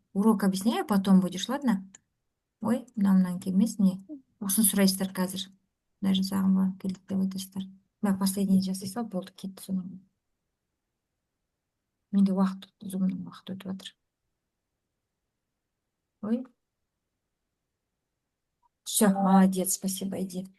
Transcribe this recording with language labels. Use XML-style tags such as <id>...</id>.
<ru>Урок объясняю, потом будешь, ладно?</ru> <kk>Ой, мынау келмес, не. Осыны сұрайсыздар қазір. Мына жасағым ба, келді деп айтасыздар.</kk> <ru>Последний</ru> <kk>жасай сал, болды, кетті соның. Менде зумның уақыт өтіп жатыр. Ой.</kk> <ru>Все, молодец, спасибо, иди.</ru>